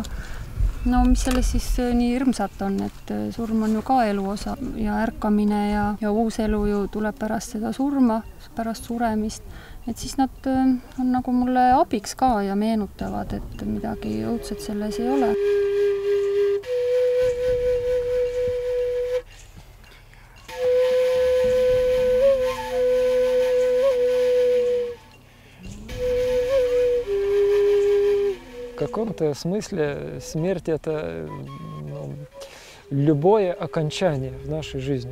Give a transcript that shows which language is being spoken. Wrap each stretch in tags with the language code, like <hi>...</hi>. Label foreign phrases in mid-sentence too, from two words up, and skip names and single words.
<et>Mis selles siis nii hirmsat on, et surm on ju ka elu osa ja ärkamine ja uus elu ju tuleb pärast seda surma, pärast suremist. Et siis nad on nagu mulle abiks ka ja meenutavad, et midagi õudset selles ei ole.</et> <ru>В каком-то смысле смерть – это любое окончание в нашей жизни.</ru>